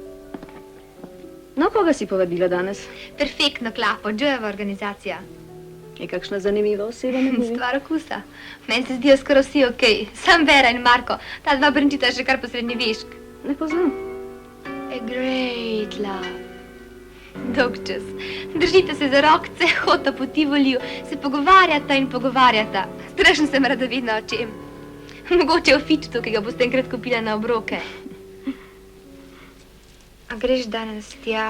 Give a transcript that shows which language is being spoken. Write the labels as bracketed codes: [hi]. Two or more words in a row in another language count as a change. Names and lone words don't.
[sl] No, koga si povabila danes? Perfektno klapo, Joejeva organizacija. Je kakšna zanimiva oseba med njimi? Stvar okusa. Meni se zdijo skoraj vsi okej. Sam Vera in Marko, ta dva brnčita še kar po srednjevešk. Ne poznam. [en] A great love. [sl] Dolg čas. Držite se za rokce, hodita po Tivoliju, se pogovarjata in pogovarjata. Strašno sem radovedna o čem. Mogoče o fičtu, ki ga boste enkrat kupila na obroke. A greš danes tja?